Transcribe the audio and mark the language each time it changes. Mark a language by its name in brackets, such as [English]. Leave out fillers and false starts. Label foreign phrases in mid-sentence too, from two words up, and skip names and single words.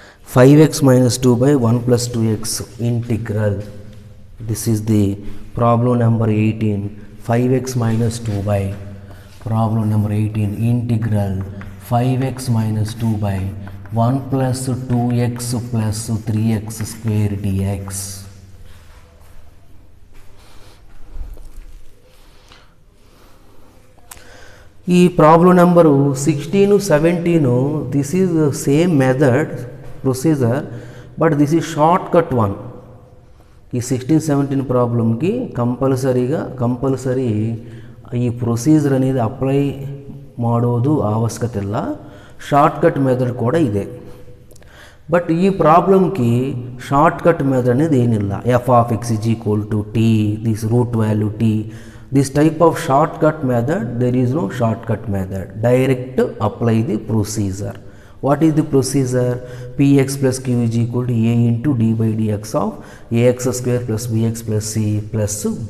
[English] 5x minus 2 by 1 plus 2x integral. This is the problem number 18. 5x minus 2 by problem number 18 integral 5x minus 2 by 1 plus 2x plus 3x square dx. ఈ problem number 16 17 this is same method procedure but this is short cut one. [Kannada] ఈ 16 17 ప్రాబ్లంకి ಕಂಪಲ್ಸರಿ ಈ ಪ್ರೊಸೀಜರ್ అనేది ಅಪ್ಲೈ ಮಾಡೋದು ಅವಶ್ಯಕತೆ ಇಲ್ಲ. [English] short cut method [Kannada] ಕೂಡ ಇದೆ. ಬಟ್ ಈ ಪ್ರಾಬ್ಲಮ್ಗೆ [English] short cut method [Kannada] అనేది ಏನಿಲ್ಲ. [English] f of x is equal to t, this root value t. This type of shortcut method, there is no shortcut method. Direct apply the procedure. What is the procedure? Px plus q is equal to a into d by dx of ax square plus bx plus c plus b.